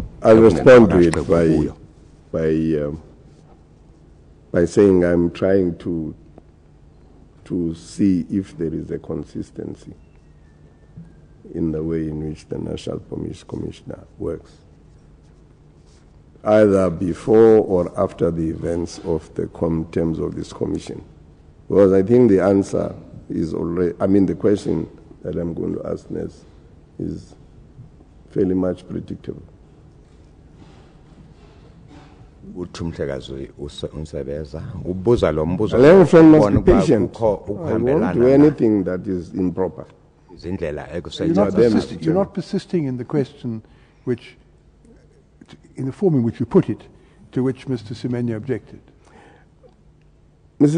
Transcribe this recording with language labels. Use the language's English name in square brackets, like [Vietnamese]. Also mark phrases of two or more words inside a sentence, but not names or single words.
[English] I'll respond to it by saying I'm trying to see if there is a consistency in the way in which the National Police Commissioner works, either before or after the events of the terms of this commission. Because I think the answer is already, the question that I'm going to ask next is fairly much predictable. [Zulu] Uthumhlekazi unsebeza ubuza lo mbuzo. [English] Let me friend must be patient. I won't do anything that is improper. You're not persisting in the question which, in the form in which you put it, to which Mr. Semenya objected. Mr.